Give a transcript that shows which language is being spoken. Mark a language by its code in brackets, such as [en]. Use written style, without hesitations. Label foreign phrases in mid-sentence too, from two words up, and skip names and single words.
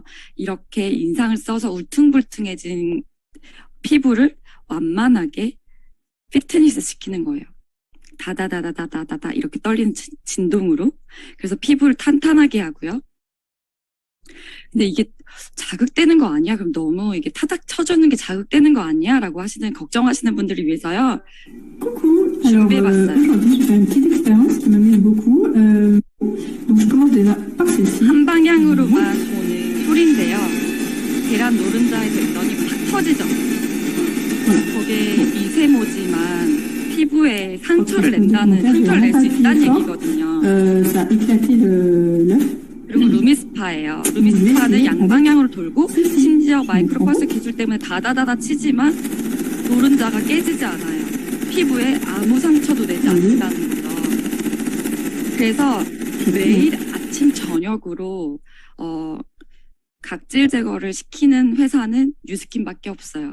[ko] 이렇게 인상을 써서 울퉁불퉁해진 피부를 완만하게 피트니스 시키는 거예요. 다다다다다다다 이렇게 떨리는 진동으로. 그래서 피부를 탄탄하게 하고요. 근데 이게 자극되는 거 아니야? 그럼 너무 이게 타닥 쳐주는 게 자극되는 거 아니야? 라고 걱정하시는 분들을 위해서요. [fr] Coucou, [ko] 준비해봤어요. [fr] aujourd'hui je vais faire une petite expérience qui m'amuse beaucoup. Donc je commence déjà par celle-ci. [ko] 한 방향으로만 오는 소리인데요. 계란 노른자에 댔더니 팍 터지죠. 거기에 미세모지만 피부에 상처를 낼 수 있다는 얘기거든요. [fr] Ça a éclaté l'œuf. [ko] 그리고 루미스파예요. 루미스파는 양방향으로 돌고 심지어 마이크로펄스 기술 때문에 다다다다 치지만 노른자가 깨지지 않아요. 피부에 아무 상처도 내지 않는다는 거죠. 그래서 매일 아침 저녁으로 각질 제거를 시키는 회사는 뉴스킨밖에 없어요.